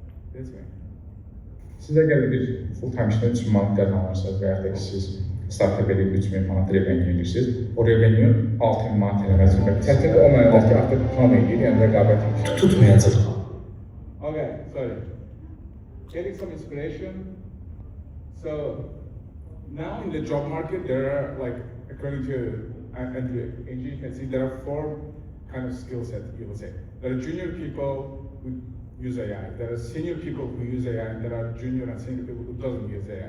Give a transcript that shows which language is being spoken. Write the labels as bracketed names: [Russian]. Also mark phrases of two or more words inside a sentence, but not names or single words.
[English] This way. [Azerbaijani] Siz əgər bir full-time işdən 3 manat qazanırsınız və ya da ki, siz startda belə 3000 manat revenue edirsiniz, o revenue 6000 manat eləməz. Tətil o mənada ki, artıq tam edir, yəni rəqabət edir. Tutmayacaq. [English] Okay, sorry. Getting some inspiration. So now in the job market, there are like, according to NG, you can see there are 4 kind of skill sets, you will say. There are junior people who use AI. There are senior people who use AI, and there are junior and senior people who doesn't use AI.